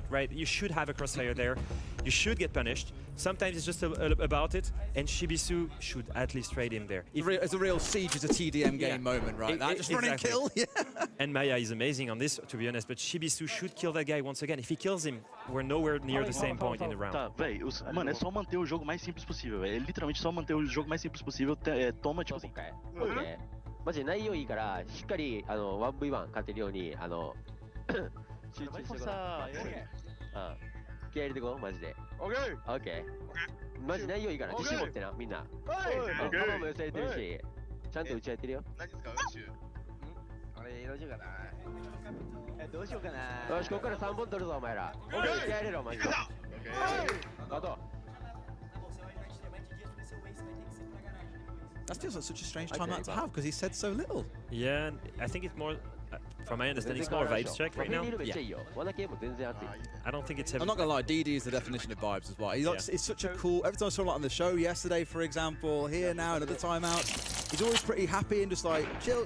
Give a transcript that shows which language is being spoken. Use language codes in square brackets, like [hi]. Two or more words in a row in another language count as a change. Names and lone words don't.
[en] You should have a crossfire there. You should get punished. Sometimes it's just about it, and Shibisu should at least trade him there. It's a real siege as a TDM game moment, right? Just run and kill. Yeah. And Maya is amazing on this, to be honest, but Shibisu should kill that guy once again. If he kills him, we're nowhere near the same point in the round. [pt] Tá, véi, mano, é só manter o jogo mais simples possível, velho. É literalmente só manter o jogo mais simples possível. Toma, tipo assim. [ja] マジで内容いいからしっかり1v1 勝てるように集中してください。気合い入れてこうマジで。オッケー。マジ内容いいから自信持ってなみんな。球も寄せれてるしちゃんと打ち合えてるよ。何ですか練習？俺どうしようかな。どうしようかな。よしここから3本取るぞお前ら。気合い入れろマジで。あと。 [en] That feels like such a strange timeout to have because he said so little. Yeah, I think it's more From my understanding, it's more vibes check right now. Yeah. I don't think it's heavy. I'm not gonna lie, DD is the definition of vibes as well. He's such a cool. Every time I saw him like on the show yesterday, for example, here now another timeout, he's always pretty happy and just like chill.